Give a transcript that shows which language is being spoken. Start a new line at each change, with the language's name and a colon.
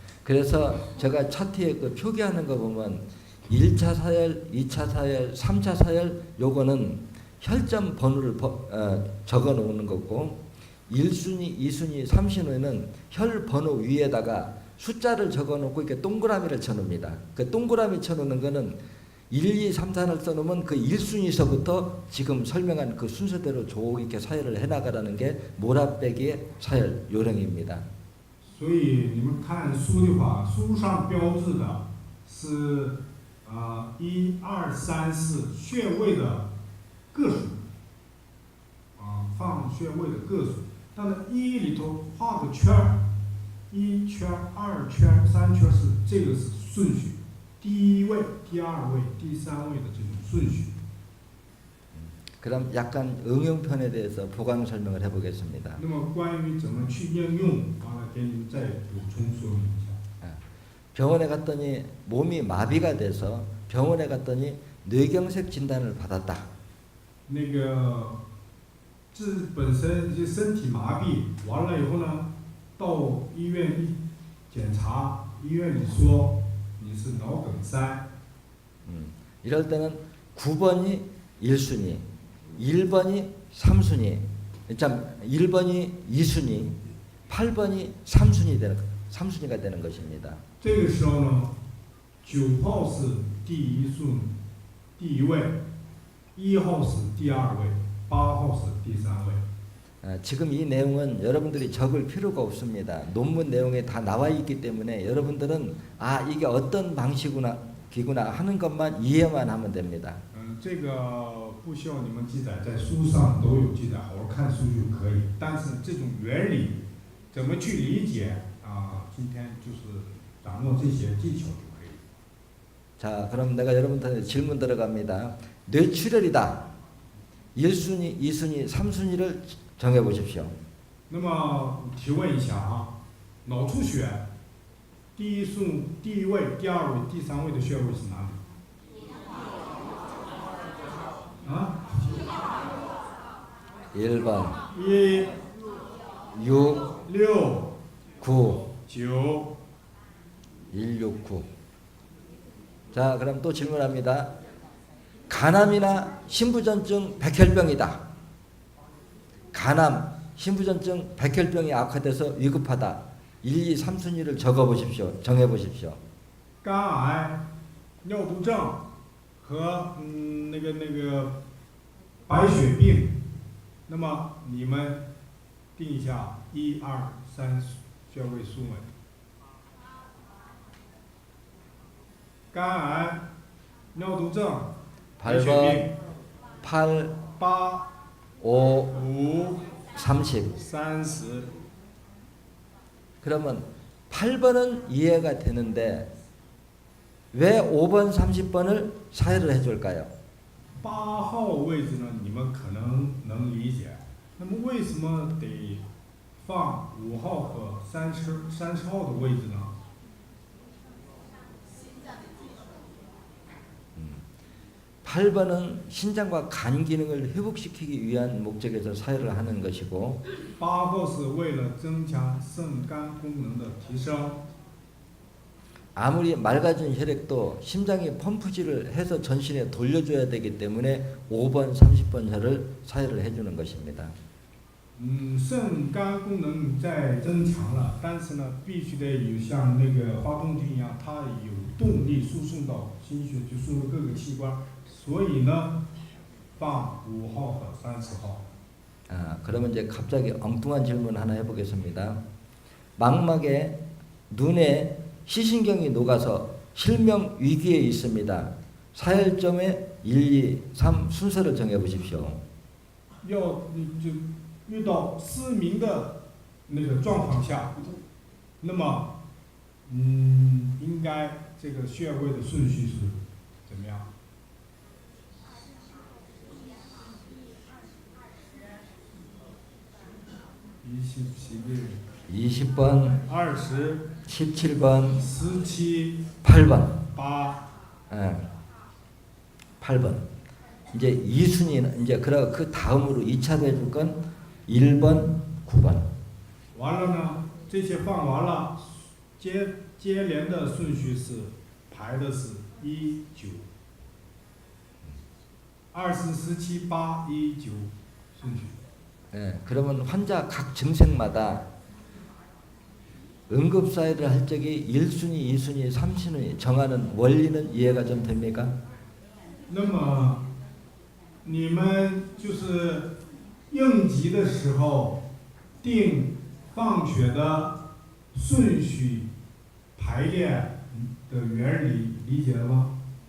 Korean: 그래서 제가 차트에 그 표기하는 거 보면 1차 서열, 2차 서열, 3차 서열 요거는 혈점 번호를 적어 놓는 거고 1순위, 2순위, 3순위는 혈 번호 위에다가 숫자를 적어 놓고 이렇게 동그라미를 쳐 놓습니다. 그 동그라미 쳐 놓는 거는 1, 2, 3, 4를 써 놓으면 그 1순위서부터 지금 설명한 그 순서대로 쭉 이렇게 서열을 해 나가라는 게 몰아빼기의 서열 요령입니다.
Chinese: 所以你们看书的话，书上标志的是1、2、3、4穴位的个数，放穴位的个数。但是1里头画个圈儿，1圈、2圈、3圈是这个是顺序，第一位、第二位、第三位的这种顺序。
Korean: 그럼 약간 응용편에 대해서 보강 설명을 해보겠습니다.
Chinese: 那么关于怎么去应用，完了给你们再补充说明一下。
Korean: 병원에 갔더니 몸이 마비가 돼서 병원에 갔더니 뇌경색 진단을 받았다.
Chinese: 那个本身就身体麻痹，完了以后呢，到医院一检查，医院里说你是脑梗塞。
Korean: 이럴 때는 9번이 1순위, 1번이 3순위, 1번이 2순위, 8번이 3순위가 되는 것입니다.
Chinese: 这个时候呢，9号是第一位，1号是第二位，8号是第三位。
Korean: 지금 이 내용은 여러분들이 적을 필요가 없습니다. 논문 내용에 다 나와 있기 때문에 여러분들은 이게 어떤 방식이구나 기구나 하는 것만 이해만 하면 됩니다.
Chinese: 这个不需要你们记载，在书上都有记载，好好看书就可以。但是这种原理怎么去理解今天就是掌握这些技巧就可以。
Korean: 자, 그럼 내가 여러분한테 질문 들어갑니다. 뇌출혈이다. 1순위, 2순위, 3순위를 정해 보십시오.
Chinese: 那么提问一下脑出血第一位、第二位、第三位的穴位是哪里？啊？
Korean: 1번
Chinese: 1、
Korean: 6,
Chinese: 6、
Korean: 9
Chinese: 9。
Korean: 169. 자, 그럼 또 질문합니다. 간암이나 신부전증 백혈병이다. 간암, 신부전증 백혈병이 악화돼서 위급하다. 1, 2, 3순위를 적어보십시오. 정해보십시오.
Chinese: 肝癌、尿毒症和那个白血病，那么你们定一下1、2、3穴位枢纽。肝癌、尿毒症、白血
Korean: 8번
Chinese: 病。
Korean: 8,
Chinese: 8、
Korean: 5,
Chinese: 5、
Korean: 30.
Chinese: 30。
Korean: 그러면 8번은 이해가 되는데 왜 5번, 30번을 사회를 해줄까요?
Chinese: 8号位置呢，你们可能能理解。那么为什么得放5号和30号的位置呢？
Korean: 8번은 신장과 간 기능을 회복시키기 위한 목적에서 사회를 하는 것이고
Chinese: 8号是为了增强肾肝功能的提升。
Korean: 아무리 맑아진 혈액도 심장이 펌프질을 해서 전신에 돌려줘야 되기 때문에 5번, 30번 혈을 사회를 해주는 것입니다.
Chinese: 肾肝功能在增强了，但是呢，必须得有像那个发动机一样，它有动力输送到心血，就输入各个器官。所以呢，放5号和30号。
Korean: 그러면 이제 갑자기 엉뚱한 질문 하나 해보겠습니다. 망막에 눈에 시신경이 녹아서 실명 위기에 있습니다. 사혈점에 1, 2, 3 순서를 정해보십시오.
Chinese: 要就遇到失明的那个状况下，那么应该这个穴位的顺序是怎么样？
Korean: 20번,
Chinese: 20,
Korean: 17번,
Chinese: 17,
Korean: 8번.
Chinese: 8.
Korean: 8번. 이제 2순위는 이제 그 다음으로 2차로 해줄 건 1번, 9번.
Chinese: 完了呢，这些放完了，接连的顺序是排的是1、9、20、17、8、1、9顺序。
Korean: 그러면 환자 각 증색마다 응급사회를 할 적에 1순위, 2순위, 3순위 정하는 원리는 이해가 좀 됩니까?
Chinese: 那么你们就是应急的时候定放血的顺序排列的原理理解了吗？